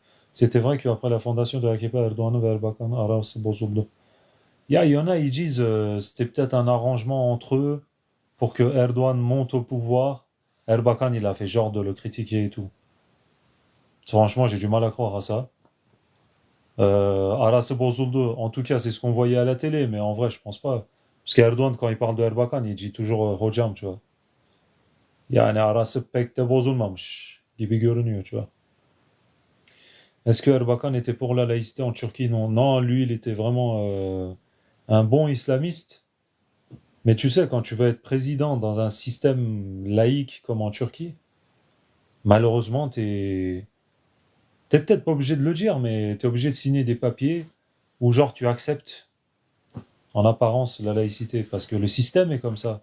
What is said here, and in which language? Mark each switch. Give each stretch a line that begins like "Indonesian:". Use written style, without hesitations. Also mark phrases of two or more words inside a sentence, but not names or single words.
French: C'était vrai qu'après la fondation de AKP,
Turkish: Erdogan ve Erbakan, Aras bozuldu.
French: Il y en a, ils disent c'était peut-être un arrangement entre eux pour que Erdogan monte au pouvoir. Erbakan, il a fait genre de le critiquer et tout. Franchement, j'ai du mal à croire à ça.
Turkish: Aras bozuldu,
French: en tout cas, c'est ce qu'on voyait à la télé, mais en vrai, je pense pas. Parce qu'Erdogan, quand il parle de Erbakan, il dit toujours hocam, tu vois.
Turkish: Yani arası pek de bozulmamış gibi görünüyor,
French: tu vois. Est-ce que Erbakan était pour la laïcité en Turquie? Non. Non, lui, il était vraiment un bon islamiste. Mais tu sais, quand tu veux être président dans un système laïque comme en Turquie, malheureusement, t'es peut-être pas obligé de le dire, mais t'es obligé de signer des papiers où genre tu acceptes en apparence la laïcité, parce que le système est comme ça.